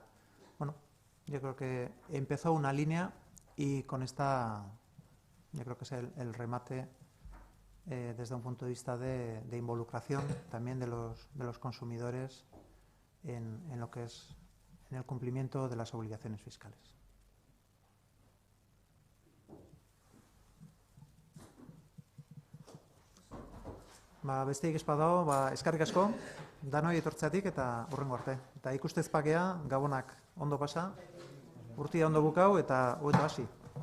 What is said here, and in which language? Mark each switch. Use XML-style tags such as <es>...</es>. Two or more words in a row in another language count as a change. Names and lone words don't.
<es>Bueno, yo creo que empezó una línea y con esta, yo creo que es el remate desde un punto de vista de involucración también de los consumidores en lo que es en el cumplimiento de las obligaciones fiscales.</es> <eu>Besterik ez badago, eskerrik asko, danoi etortzeatik eta hurrengo arte. Eta ikustez pakea, gabonak ondo pasa, urtia ondo bukau eta hasi.</eu>